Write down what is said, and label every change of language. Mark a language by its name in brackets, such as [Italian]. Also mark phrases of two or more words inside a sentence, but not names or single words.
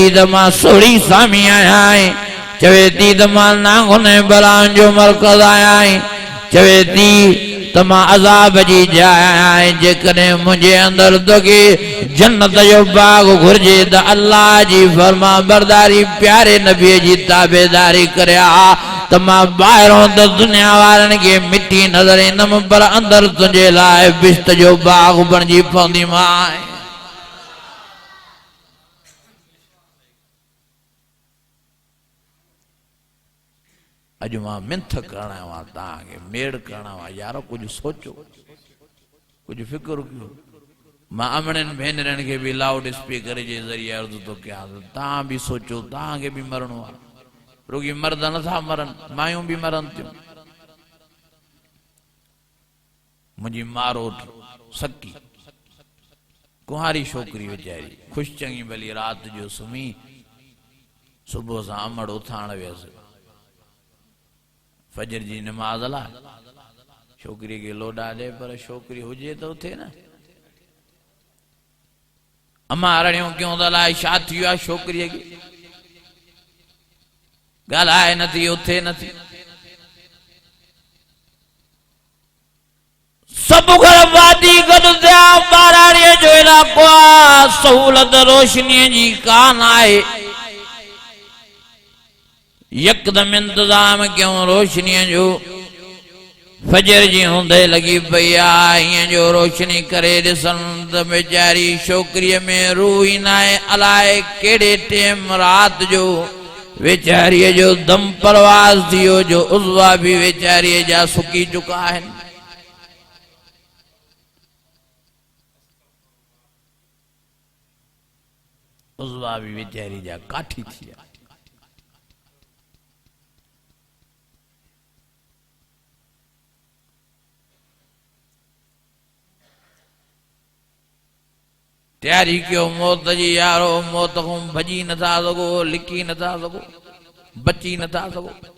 [Sindhi] त मां सोढ़ी सामी आया आहीं चवे थी त मां नागुन बलाउनि जो मरकज़ आया आहीं चवे थी त तमा अजाब जी जाए जेकॾहिं मुझे अंदर तोखे जन्नत जो बाग घुर्जे त अल्लाह जी फरमा बरदारी प्यारे नबी जी ताबेदारी करया तमा बाहरों तो दुनिया वारन के मिट्टी नजर ईंदम पर अंदर तुझे लाए बिश्त जो बाग बणजी पवंदी मां अज मां मिंथ करणा वा ताके मेड़ करणा वा यारो कुछ सोचो कुछ फिक्र कयो मां अमणन भेनरन के भी [English] loud speaker [Sindhi] जे जरिए अर्ज तो क्या ता भी सोचो ता के भी मरणो आ रोगी मर्द न था मरन मायूं भी मरन थियूं मुझी मारोट सकी कुहारी छोकरी वीचारी खुश चंगी भली रात जो सुमी सुबह सा अमड़ उथाण वियस फजर जी नमाज ला छोकरी के लोडा दे पर छोकरी हुजे तो थे ना अम्मा अरणियों क्यों दलाए छा थियो आ छोकरी की गालाए नथी उथे नथी सब घर वादी गड थिया बाराड़ीअ जो इलाको आ सहूलत रोशनी जी कान आए यकदम इंतजाम क्यों रोशनी जो फजर जी होंदे लगी पई आ जो रोशनी करे दिसन त बेचारी छोकरी में रूह ही नाए अलाए केड़े टेम रात जो बेचारी जो दम परवाज थियो जो उज़वा भी बेचारी जा सुकी चुका है उज़वा भी बेचारी जा काठी थी तैयारी क्यों मौत जी यारो मौत को भजी न था सको लिकी न था सको बची न था सको